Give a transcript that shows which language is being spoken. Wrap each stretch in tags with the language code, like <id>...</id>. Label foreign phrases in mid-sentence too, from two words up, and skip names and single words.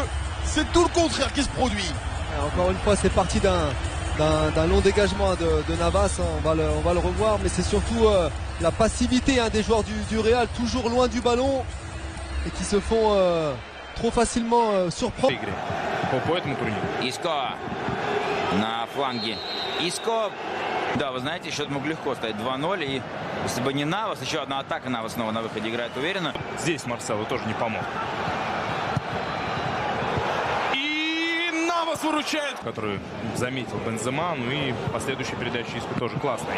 <fr>C'est tout le contraire qui se produit. Et encore une fois, c'est parti d'un long dégagement de Navas. On va le revoir, mais c'est surtout la passivité des joueurs du Real, toujours loin du ballon et qui se font trop facilement surprendre.</fr> <ru>Иско на фланге. Иско, да, вы знаете, счет мог легко стать 2-0. И если бы не Навас, еще одна атака, Навас снова на выходе играет уверенно. Здесь Марсело тоже не помог. И Навас выручает, который заметил Бензема, ну и последующая передача Иску тоже классная.</ru>